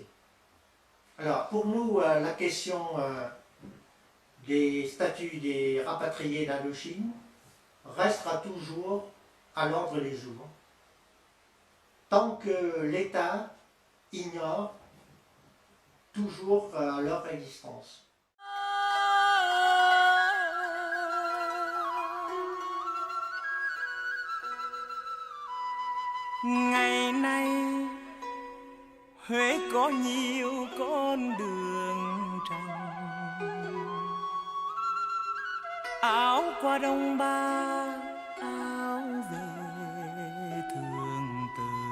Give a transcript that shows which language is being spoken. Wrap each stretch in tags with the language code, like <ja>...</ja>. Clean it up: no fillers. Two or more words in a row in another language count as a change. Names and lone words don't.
<fr>Alors, pour nous, la question des statuts des rapatriés d'Indochine restera toujours à l'ordre du jour, tant que l'État ignore toujours leur existence.</fr> <vi>Ngày nay Huế có nhiều con đường trăng, áo qua Đông Ba, áo về Thường Từ,</vi>